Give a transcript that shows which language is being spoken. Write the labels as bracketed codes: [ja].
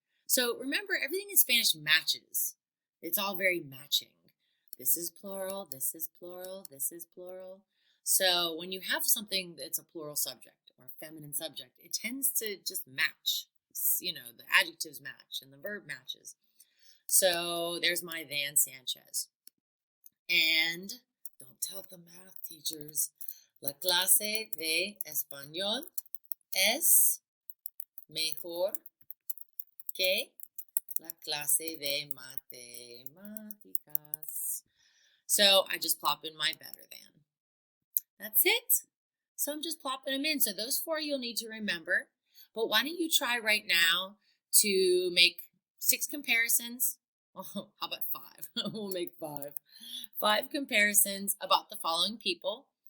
[en] So remember, everything in Spanish matches. It's all very matching. This is plural, this is plural, this is plural. So when you have something that's a plural subject or a feminine subject, it tends to just match. The adjectives match and the verb matches. So there's my Van Sanchez. And don't tell the math teachers, [es] la clase de español es mejor que la clase de matemáticas. [en] So I just plop in my better than. That's it. So I'm just plopping them in. So those 4 you'll need to remember. But why don't you try right now to make 6 comparisons? Oh, how about 5? We'll make 5. 5 comparisons about the following people.